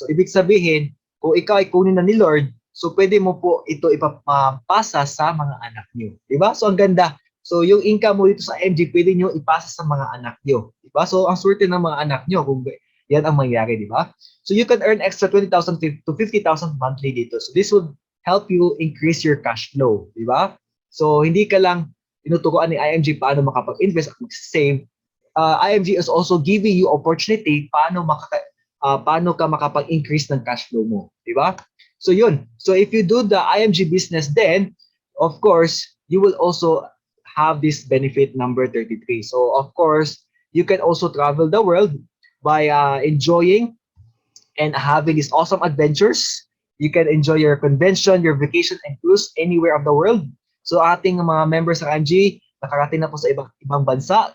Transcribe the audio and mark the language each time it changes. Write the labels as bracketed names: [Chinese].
[Filipino] So ibig sabihin, kung ikaw ay kunin na ni Lord, so pwede mo po ito ipapasa sa mga anak niyo. Diba? So ang ganda. So yung income mo dito sa MG, pwede nyo ipasa sa mga anak niyo. Diba? So ang swerte ng mga anak niyo kung yan ang mangyari, di ba? [English] So you can earn extra 20,000 to 50,000 monthly dito. So this would help you increase your cash flow, di ba? [Filipino] So hindi ka lang tinuturuan ni IMG paano makapag-invest at mag-save. [English] IMG is also giving you opportunity [Filipino] paano ka makapag-increase ng cash flow mo, di ba? So yun. [English] So if you do the IMG business then, of course, you will also have this benefit number 33. So of course, you can also travel the world by enjoying and having these awesome adventures. You can enjoy your convention, your vacation, and cruise anywhere of the world. [Filipino] So ating mga members sa IMG, nakarating na po sa ibang bansa.